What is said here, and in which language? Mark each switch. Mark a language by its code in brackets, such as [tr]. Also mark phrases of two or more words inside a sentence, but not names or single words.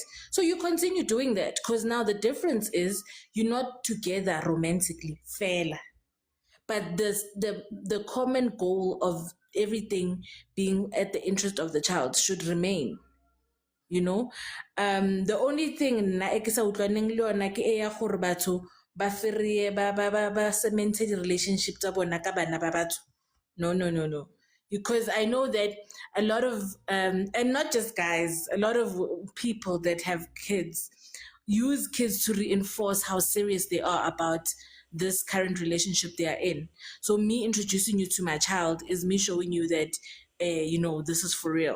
[en] So you continue doing that because now the difference is you're not together romantically, fair. But the common goal of everything being at the interest of the child should remain. You know, the only thing [nso] na ke sa utlwaneng le yona ke e ya gore batho ba ferie ba [en] cement the relationship [nso] tsa bona ka bana ba batho. [en] No. Because I know that a lot of and not just guys, a lot of people that have kids use kids to reinforce how serious they are about this current relationship they are in. So me introducing you to my child is me showing you that this is for real.